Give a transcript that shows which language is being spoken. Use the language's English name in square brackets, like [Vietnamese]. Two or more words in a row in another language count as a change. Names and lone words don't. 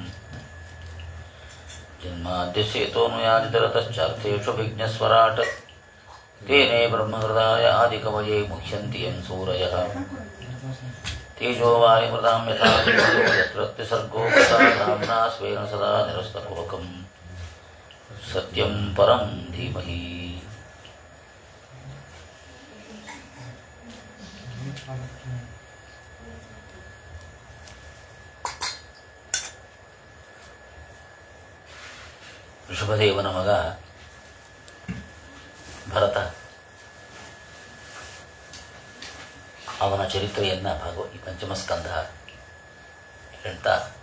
[Sanskrit] जन्माद्यस्य यतोन्मयादितरतश्चार्थेष्वभिज्ञस्वराट् तेने ब्रह्महृदाय आदिकवये मुह्यन्ति यं सूरयः. तेजोवायुमृतां यथा यत्रत्यसर्गो ब्रह्मणा स्वेन सदा निरस्तकुहकं सत्यं परं धीमहि. [Kannada] ಋಷಭದೇವನ ಮಗ ಭರತ, ಅವನ ಚರಿತ್ರೆಯನ್ನು ಈ ಪಂಚಮಸ್ಕಂಧ ಹೇಳ್ತಾ,